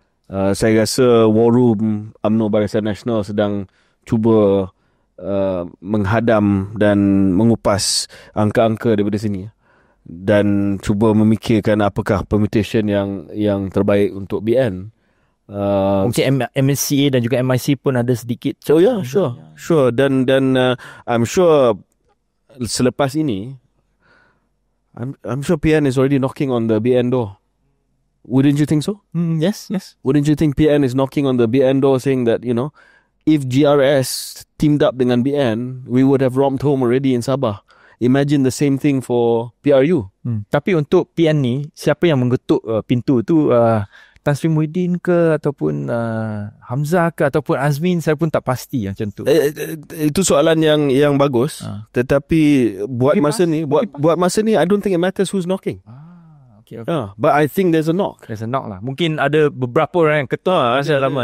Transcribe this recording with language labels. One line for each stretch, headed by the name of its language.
Malay: Saya rasa War Room UMNO Barisan Nasional sedang cuba menghadam dan mengupas angka-angka daripada sini dan cuba memikirkan apakah permutation yang terbaik untuk BN. Mungkin MSCA dan juga MIC pun ada sedikit.
English: So yeah, sure.
Malay: Dan
English: I'm sure
Malay: selepas ini,
English: I'm sure PN is already knocking on the BN door. Wouldn't you think so? Yes. Wouldn't you think PN is knocking on the BN door saying that, if GRS teamed up
Malay: dengan
English: BN, we would have romped home already in Sabah. Imagine the same thing for PRU.
Malay: Tapi untuk PN ni, siapa yang mengetuk pintu tu, Tan Sri Muhyiddin ke ataupun Hamzah ke ataupun Azmin, saya pun tak pasti macam tu. Itu soalan yang bagus. Tetapi buat masa ni,
English: I don't think it matters who's knocking. Okay. But I think there's a knock. There's a knock lah.
Malay: Mungkin ada beberapa orang yang ketuk lama.